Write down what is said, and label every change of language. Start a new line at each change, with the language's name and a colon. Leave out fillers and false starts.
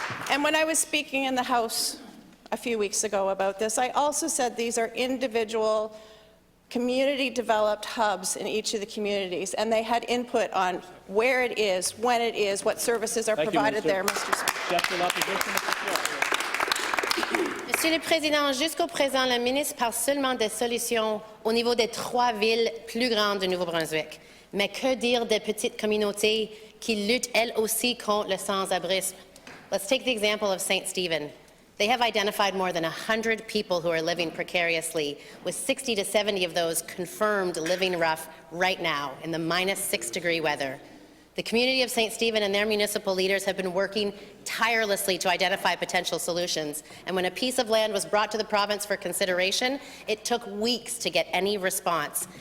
English: And when I was speaking in the House a few weeks ago about this, I also said these are individual community-developed hubs in each of the communities, and they had input on where it is, when it is, what services are provided there, Mr. Speaker.
French: Monsieur le Président, jusqu'au présent, le ministre parle seulement des solutions au niveau des 3 villes plus grandes du Nouveau-Brunswick. Mais que dire des petites communautés qui luttent elles aussi contre le sans-abrisme?
English: Let's take the example of St. Stephen. They have identified more than 100 people who are living precariously, with 60 to 70 of those confirmed living rough right now in the -6-degree weather. The community of St. Stephen and their municipal leaders have been working tirelessly to identify potential solutions, and when a piece of land was brought to the province for consideration, it took weeks to get any response.